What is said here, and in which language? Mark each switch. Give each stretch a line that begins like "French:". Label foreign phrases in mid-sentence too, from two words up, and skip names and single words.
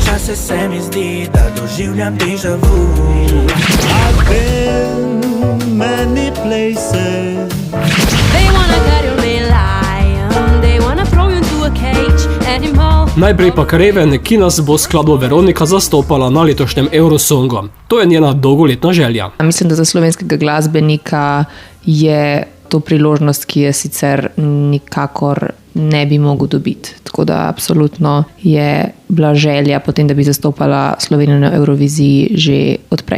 Slovenian: se mi zdi, da doživljam
French: déjà vu.
English: I've been many places. They wanna cut your main lion, they wanna throw you into a cage anymore.
Slovenian: Najprej pa Craven, ki nas bo skladbo Veronika zastopala na letošnjem Eurosongu. To je njena dolgoletna želja. Mislim, da za slovenskega glasbenika je to priložnost, ki je sicer nikakor ne bi mogel dobiti. Tako da absolutno je bila želja potem, da bi zastopala Slovenijo na Euroviziji že odprej.